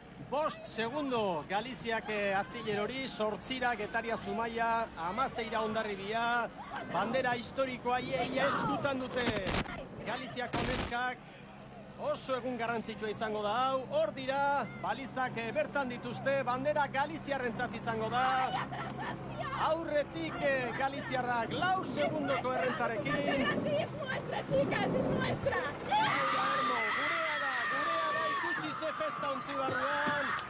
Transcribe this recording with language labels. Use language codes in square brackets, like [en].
[eu] 5 segundo Galiziak Astillerori, 8 Getaria Zumaia, 16 Hondarribia, bandera historikoa ia eskutan dute Galiziako neskak, Oso egun garrantzitsua izango da hau, hor dira, balizak bertan dituzte, bandera Galiziarrentzat izango da. Aurretik Galiziarrak 4 segundoko errentarekin. [es] Es nuestra, chicas, es nuestra. [eu] Gurea da, ikusi ze festa ontzi barruan.